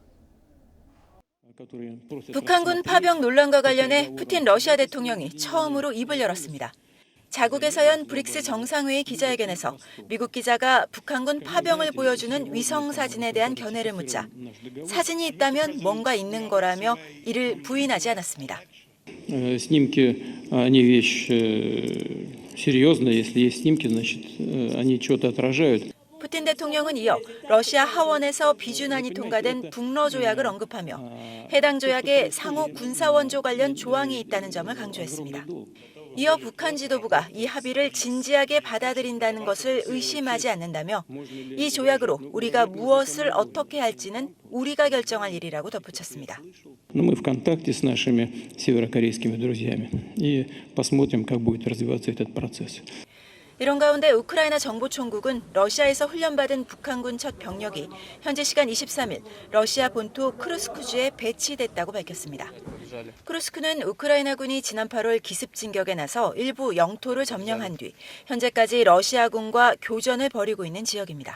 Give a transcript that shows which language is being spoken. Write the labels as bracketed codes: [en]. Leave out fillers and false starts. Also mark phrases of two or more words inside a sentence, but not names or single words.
[ko] 북한군 파병 논란과 관련해 푸틴 러시아 대통령이 처음으로 입을 열었습니다. 자국에서 연 브릭스 정상회의 기자회견에서 미국 기자가 북한군 파병을 보여주는 위성 사진에 대한 견해를 묻자 사진이 있다면 뭔가 있는 거라며 이를 부인하지 않았습니다. [ru] Снимки, они вещь серьезная. Если есть снимки, значит, они что-то отражают. [ko] 푸틴 대통령은 이어 러시아 하원에서 비준안이 통과된 북러 조약을 언급하며 해당 조약에 상호 군사원조 관련 조항이 있다는 점을 강조했습니다. 이어 북한 지도부가 이 합의를 진지하게 받아들인다는 것을 의심하지 않는다며 이 조약으로 우리가 무엇을 어떻게 할지는 우리가 결정할 일이라고 덧붙였습니다. [ru] Мы в контакте с нашими северокорейскими друзьями и посмотрим, как будет развиваться этот процесс. [ko] 이런 가운데 우크라이나 정보총국은 러시아에서 훈련받은 북한군 첫 병력이 현지 시간 23일 러시아 본토 크루스크주에 배치됐다고 밝혔습니다. 크루스크는 우크라이나군이 지난 8월 기습 진격에 나서 일부 영토를 점령한 뒤 현재까지 러시아군과 교전을 벌이고 있는 지역입니다.